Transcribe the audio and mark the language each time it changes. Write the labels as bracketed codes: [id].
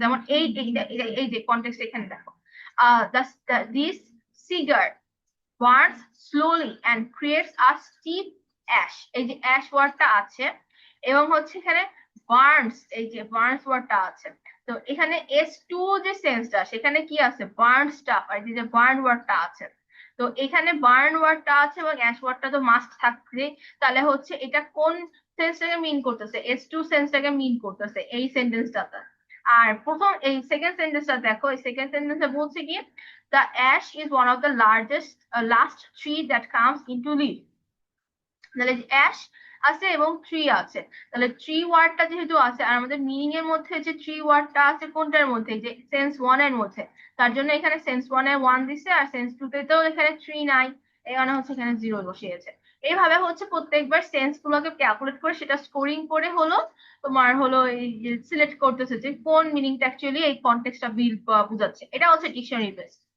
[bn] যেমন এই যে কনটেক্সট এখানে দেখো, [en] this cigar burns slowly and creates a steep ash, [bn] এই যে অ্যাশ ওয়ার্ডটা আছে, এবং হচ্ছে এখানে বার্নস, এই যে বার্নস ওয়ার্ডটা আছে। তো এখানে এস টু যে সেন্সটা সেখানে কি আছে, বার্ন স্টাফ, আর যে বার্ন ওয়ার্ডটা আছে। তো এখানে বার্ন ওয়ার্ডটা আছে এবং অ্যাশ ওয়ার্ডটা তো মাস্ট থাকবে। তাহলে হচ্ছে এটা কোন সেন্সটাকে মিন করতেছে, এস টু সেন্সটাকে মিন করতেছে এই সেন্টেন্সটাতে। আর প্রথম এই সেকেন্ড সেন্টেন্সটা দেখো, এই সেকেন্ড সেন্টেন্সে বলছে কি, [en] the ash is one of the largest last tree that comes into leaf। [bn] তাহলে অ্যাশ আছে এবং ট্রি আছে, তাহলে ট্রি ওয়ার্ডটা যেহেতু আছে, আর আমাদের মিনিং এর মধ্যে যে ট্রি ওয়ার্ডটা আছে কোনটার মধ্যে, যে সেন্স ওয়ান এর মধ্যে, তার জন্য এখানে সেন্স ওয়ান এ ওয়ান দিছে, আর সেন্স টু তেও এখানে ট্রি নাই, এই কারণে হচ্ছে এখানে জিরো বসিয়েছে। এইভাবে হচ্ছে প্রত্যেকবার সেন্স গুলোকে ক্যালকুলেট করে সেটা স্কোরিং করে হলো তোমার হলো এই সিলেক্ট করতেছে যে কোন মিনিংটা অ্যাকচুয়ালি এই কনটেক্সটটা বুঝাচ্ছে। এটা হচ্ছে ডিকশনারি বেস।